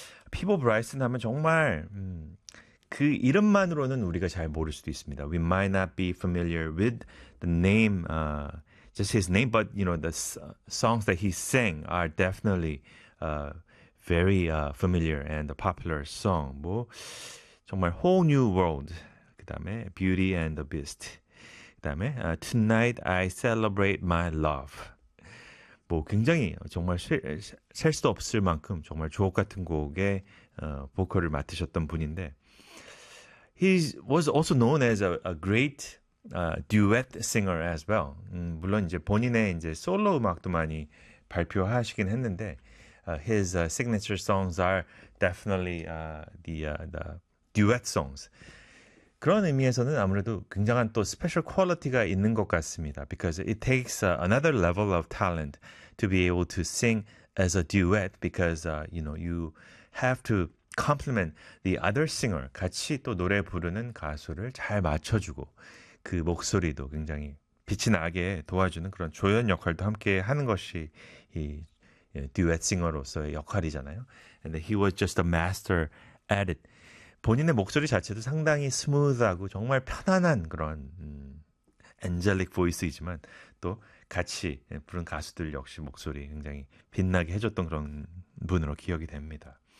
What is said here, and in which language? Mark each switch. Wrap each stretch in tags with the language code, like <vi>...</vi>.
<ko>피보 브라이슨 하면 정말 그 이름만으로는 우리가 잘 모를 수도 있습니다.</ko> <en>We might not be familiar with the name just his name, but you know, the songs that he sang are definitely very familiar and a popular song.</en> <ko>뭐, 정말 Whole New World, 그 다음에 Beauty and the Beast, 그 다음에 Tonight I Celebrate My Love. 뭐, 굉장히 정말 셀 수도 없을 만큼 정말 주옥 같은 곡의 보컬을 맡으셨던 분인데,</ko> <en>he was also known as a great duet singer as well.</en> <ko>물론 이제 본인의 이제 솔로 음악도 많이 발표하시긴 했는데</ko> <en>his signature songs are definitely the duet songs.</en> <ko>그런 의미에서는 아무래도 굉장한 또 스페셜 퀄리티가 있는 것 같습니다.</ko> <en>Because it takes another level of talent to be able to sing as a duet because you know you have to complement the other singer.</en> <ko>같이 또 노래 부르는 가수를 잘 맞춰주고 그 목소리도 굉장히 빛이 나게 도와주는 그런 조연 역할도 함께 하는 것이 이 듀엣 싱어로서의 역할이잖아요.</ko> <en>And he was just a master at it.</en> <ko>본인의 목소리 자체도 상당히 스무드하고 정말 편안한 그런 엔젤릭 보이스이지만 또 같이 부른 가수들 역시 목소리 굉장히 빛나게 해줬던 그런 분으로 기억이 됩니다.</ko>